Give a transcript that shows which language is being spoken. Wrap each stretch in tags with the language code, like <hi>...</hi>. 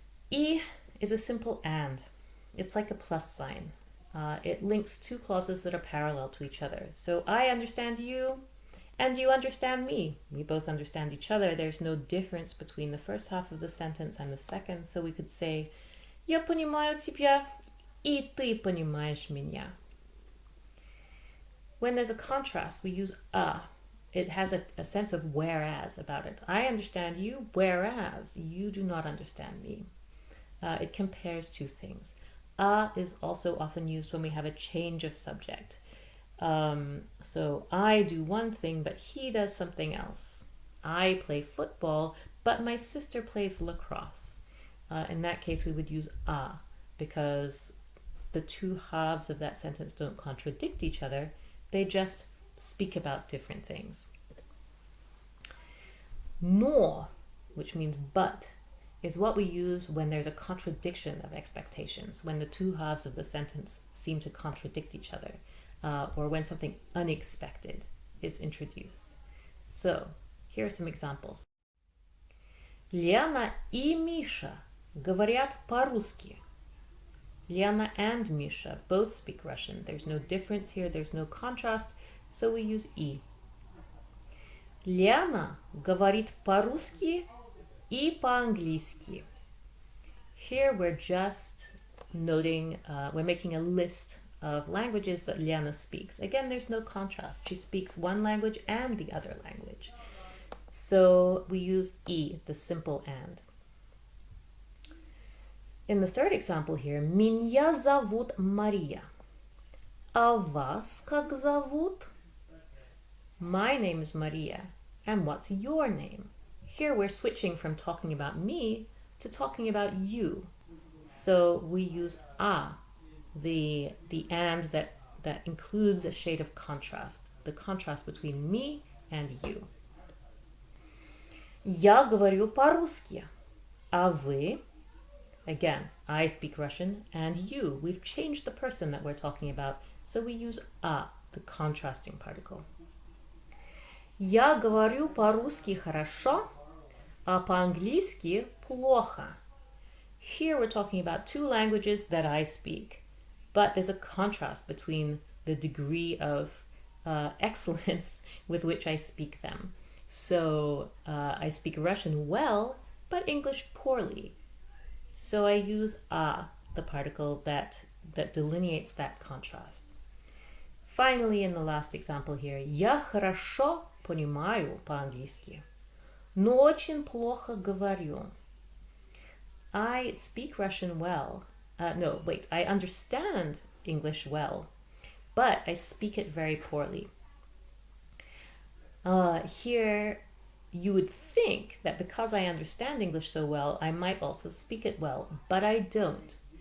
<en>E is a simple and. It's like a plus sign. It links two clauses that are parallel to each other. So I understand you, and you understand me. We both understand each other. There's no difference between the first half of the sentence and the second. So we could say,</en> <ru>я понимаю тебя, и ты понимаешь меня.</ru> <en>When there's a contrast, we use a. It has a sense of whereas about it. I understand you, whereas you do not understand me. It compares two things. A is also often used when we have a change of subject. So I do one thing, but he does something else. I play football, but my sister plays lacrosse. In that case, we would use a, because the two halves of that sentence don't contradict each other. They just speak about different things. Nor, which means but, is what we use when there's a contradiction of expectations, when the two halves of the sentence seem to contradict each other, or when something unexpected is introduced. So, here are some examples.</en> <ru>Лена и Миша говорят по-русски.</ru> <en>Liana and Misha both speak Russian. There's no difference here, there's no contrast, so we use и.</en> <ru>Liana говорит по-русски и по-английски.</ru> <en>Here we're just noting, we're making a list of languages that Liana speaks. Again, there's no contrast. She speaks one language and the other language. So we use и, the simple and. In the third example here,</en> <ru>меня зовут Мария. А вас как зовут?</ru> <en>My name is Maria. And what's your name? Here we're switching from talking about me to talking about you. So we use a, the and that includes a shade of contrast, the contrast between me and you.</en> <ru>Я говорю по-русски. А вы?</ru> <en>Again, I speak Russian, and you. We've changed the person that we're talking about, so we use a, the contrasting particle.</en> <ru>Я говорю по-русски хорошо, а по-английски плохо.</ru> <en>Here we're talking about two languages that I speak, but there's a contrast between the degree of excellence with which I speak them. So I speak Russian well, but English poorly. So I use a, the particle that delineates that contrast. Finally, in the last example here,</en> <ru>я хорошо понимаю по-английски, но очень плохо говорю.</ru> <en>I speak Russian well. I understand English well, but I speak it very poorly. Here, you would think that because I understand English so well, I might also speak it well, but I don't.</en>